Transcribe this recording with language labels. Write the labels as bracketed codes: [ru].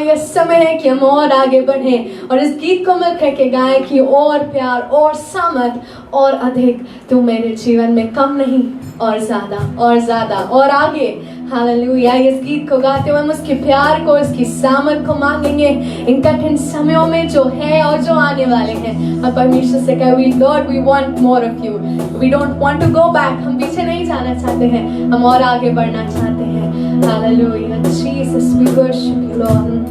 [hi] ये समय है कि हम और आगे बढ़ें और इस गीत को मिलकर के गाएं कि और प्यार और सामर्थ और अधिक तू मेरे जीवन में कम नहीं और ज़्यादा और आगे. हालेलुया. इस गीत को गाते हुए हम उसके प्यार को, उसकी सामर्थ को मांगेंगे इन कठिन समयों में जो है और जो आने वाले हैं. हम परमेश्वर से कहें, [en] Lord, we want more of you. We don't want to go back. [hi] हम पीछे नहीं जाना चाहते हैं, हम और आगे बढ़ना चाहते हैं. Hallelujah. [en] Jesus, we worship you, Lord.